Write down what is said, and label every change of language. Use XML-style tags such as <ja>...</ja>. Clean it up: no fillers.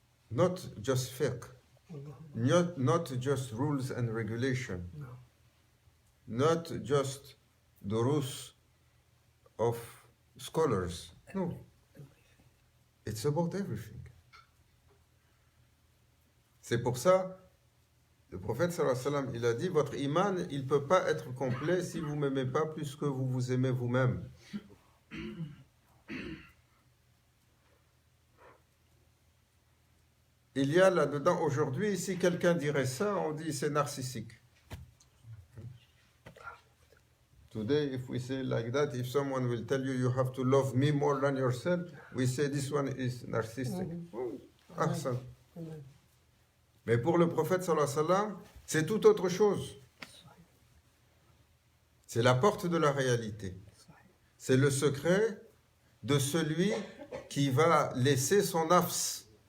<en>Not just fiqh, not just rules and regulation, not just durus of scholars. No, it's about everything.</en> <fr>C'est pour ça, le prophète sallallahu alayhi wa sallam, il a dit, votre iman, il ne peut pas être complet si vous ne m'aimez pas plus que vous vous aimez vous-même. Il y a là-dedans, aujourd'hui, si quelqu'un dirait ça, on dit c'est narcissique.</fr> <en>Today, if we say like that, if someone will tell you have to love me more than yourself, we say this one is narcissistic.</en> <ar>Ahsan.</ar> <fr>Mais pour le prophète sallallahu alayhi wa sallam, c'est tout autre chose. C'est la porte de la réalité. C'est le secret de celui qui va laisser son nafs.</fr>